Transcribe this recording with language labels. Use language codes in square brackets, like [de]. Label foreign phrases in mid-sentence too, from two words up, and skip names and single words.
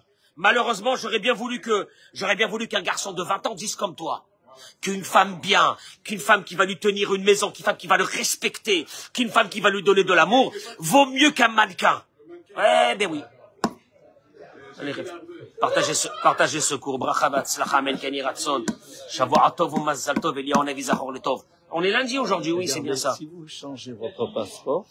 [fr] Malheureusement, j'aurais bien voulu qu'un garçon de 20 ans dise comme toi. Qu'une femme bien, qu'une femme qui va lui tenir une maison, qu'une femme qui va le respecter, qu'une femme qui va lui donner de l'amour, vaut mieux qu'un mannequin. Eh ben oui. Allez, partagez ce cours. [he] ברכה והצלחה אמן כן יהי רצון. שבוע טוב ומזל טוב, אליהו נביא זכור לטוב. [fr] On est lundi aujourd'hui, oui, c'est bien ça. Si vous changez votre passeport,